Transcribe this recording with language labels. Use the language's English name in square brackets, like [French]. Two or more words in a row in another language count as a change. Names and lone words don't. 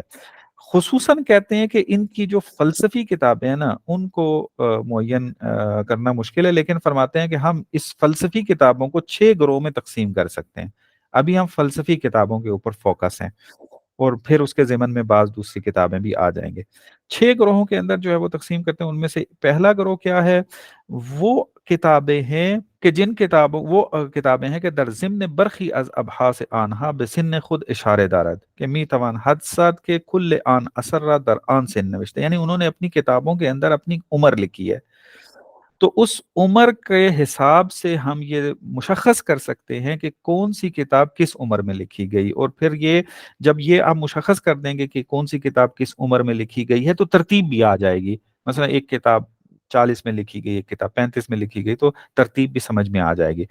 [Urdu] خصوصاً کہتے ہیں کہ ان کی جو فلسفی کتابیں ہیں نا ان کو معین کرنا مشکل ہے، لیکن فرماتے ہیں کہ ہم اس فلسفی کتابوں کو 6 گروہ میں تقسیم کر سکتے ہیں۔ ابھی ہم فلسفی کتابوں کے اوپر فوکس ہیں اور پھر اس کے ضمن میں بعض دوسری کتابیں بھی آ جائیں گے۔ 6 گروہوں کے اندر جو ہے وہ تقسیم کرتے ہیں، ان میں سے پہلا گروہ کیا ہے؟ وہ کتابیں ہیں کہ جن کتابوں وہ کتابیں ہیں کہ [Persian] در ضمن برخی از ابحاث آنها بسن خود اشارے دارد کہ می توان حد سد کے کل آن اثر را در آن سن نوشتے، [Urdu] یعنی انہوں نے اپنی کتابوں کے اندر اپنی عمر لکھی ہے، تو اس عمر کے حساب سے ہم یہ مشخص کر سکتے ہیں کہ کون سی کتاب کس عمر میں لکھی گئی، اور پھر یہ جب یہ آپ مشخص کر دیں گے کہ کون سی کتاب کس عمر میں لکھی گئی ہے تو ترتیب بھی آ جائے گی، مثلا ایک کتاب 40 میں لکھی گئی، ایک کتاب 35 میں لکھی گئی، تو ترتیب بھی سمجھ میں آ جائے گی۔